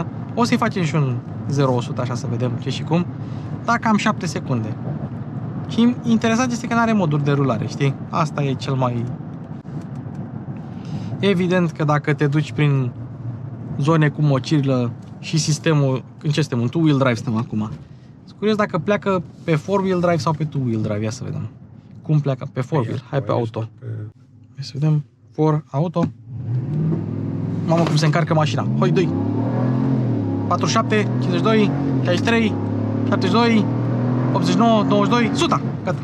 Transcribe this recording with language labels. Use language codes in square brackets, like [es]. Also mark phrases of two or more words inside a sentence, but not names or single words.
[ro] O să-i facem și un 0-100, așa să vedem ce și cum. Dar cam 7 secunde. Și interesant este că nu are moduri de rulare, știi? Asta e cel mai... Evident că dacă te duci prin zone cu mocirlă și sistemul... În ce suntem? Un [en] two-wheel drive [ro] suntem acum. Sunt curios dacă pleacă pe [en] four-wheel drive [ro] sau pe [en] two-wheel drive. [ro] Ia să vedem. Cum pleacă? Pe four-wheel. Hai pe auto. Hai să vedem. [en] For auto. [ro] Mamă, cum se încarcă mașina. Hoi, doi. 47, 52, 63, 72, 89, 92, 100. Gata.